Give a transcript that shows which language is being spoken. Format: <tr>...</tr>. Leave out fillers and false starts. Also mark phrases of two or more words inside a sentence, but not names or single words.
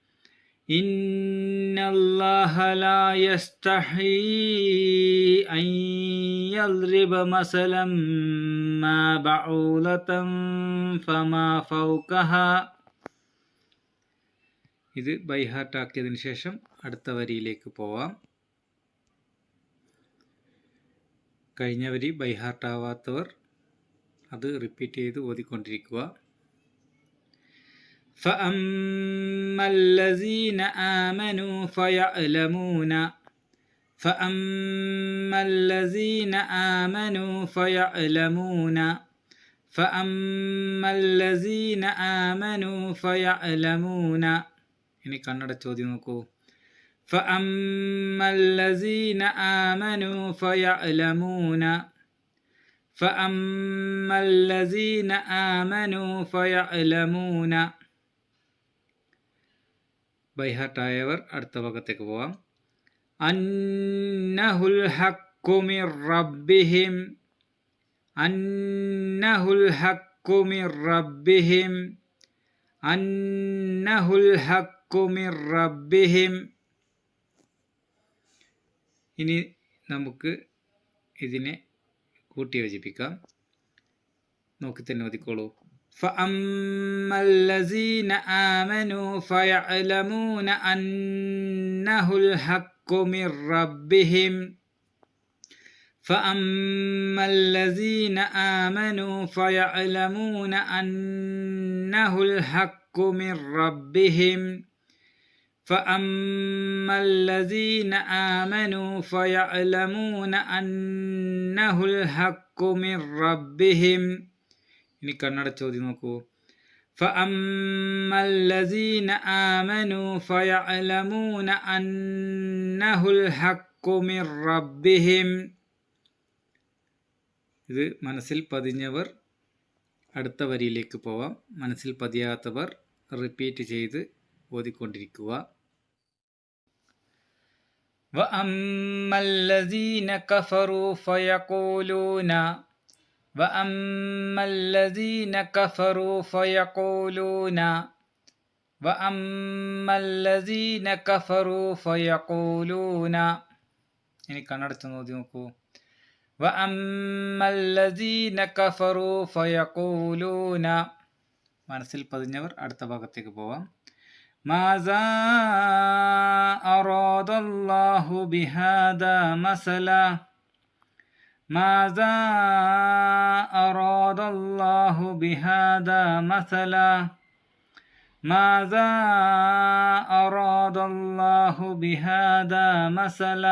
<ar>إن الله لا يستحيي أن يضرب مثلا ما بعوضة فما فوقها.</ar> <ml>ഇത് ബൈഹാർട്ട് ആക്കിയതിന് ശേഷം അടുത്ത വരിയിലേക്ക് പോവാം. കഴിഞ്ഞ വരി ബൈഹാർട്ട് ആവാത്തവർ അത് റിപ്പീറ്റ് ചെയ്ത് ഓതിക്കൊണ്ടിരിക്കുക.</ml> <ar>فأما الذين آمنوا فيعلمون فأما الذين آمنوا فيعلمون فأما الذين آمنوا فيعلمون.</ar> <ml>ഇനി കണ്ണടച്ച് ചോദ്യം നോക്കൂ.</ml> <ar>فأما الذين آمنوا فيعلمون فأما الذين آمنوا فيعلمون.</ar> <ml>ബൈഹാർട്ടായവർ അടുത്ത ഭാഗത്തേക്ക് പോവാം.</ml> <ar>أنه الحق من ربهم أنه الحق من ربهم أنه الحق من ربهم.</ar> <ml>ഇനി നമുക്ക് ഇതിനെ കൂട്ടി യോജിപ്പിക്കാം. നോക്കി തന്നെ ഓതിക്കോളൂ.</ml> <ar>فأما الذين آمنوا فيعلمون أنه الحق من ربهم فأما الذين آمنوا فيعلمون أنه الحق من ربهم فأما الذين آمنوا فيعلمون أنه الحق من ربهم</ar> <ml>ഇനി കന്നഡ ചോദ്യം നോക്കൂ.</ml> <ar>فأما الذين آمنوا فيعلمون أنه الحق من ربهم.</ar> <ml>ഇത് മനസ്സിൽ പതിഞ്ഞവർ അടുത്ത വരിയിലേക്ക് പോവാം. മനസ്സിൽ പതിയാത്തവർ റിപ്പീറ്റ് ചെയ്ത് ഓതിക്കൊണ്ടിരിക്കുക.</ml> <ar>وأما الذين كفروا فيقولون وأما الذين كفروا فيقولون وأما الذين كفروا فيقولون</ar> <ml>ഇനി കണ്ണടച്ച് നോക്കൂ.</ml> <ar>وأما الذين كفروا فيقولون.</ar> <ml>മനസ്സിൽ പതിഞ്ഞവർ അടുത്ത ഭാഗത്തേക്ക് പോവാം.</ml> <ar>ماذا أراد الله بهذا مثلا ماذا أراد الله بهذا مثلا ماذا أراد الله بهذا مثلا.</ar>